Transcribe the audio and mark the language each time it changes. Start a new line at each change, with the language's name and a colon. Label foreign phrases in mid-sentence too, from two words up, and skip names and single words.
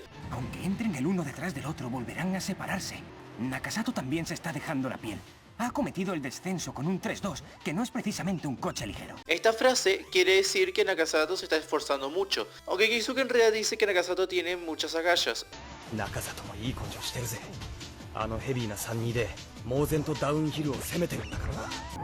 Spanish: Aunque entren el uno detrás del otro, volverán a separarse. Nakasato también se está dejando la piel. Ha cometido el descenso con un 3-2, que no es precisamente un coche ligero. Esta frase quiere decir que Nakasato se está esforzando mucho, aunque Keisuke en realidad dice que Nakasato tiene muchas agallas.
Japanese: 中里もいい根性してるぜ。あのヘビーな32で猛然とダウンヒルを攻めてるんだからな。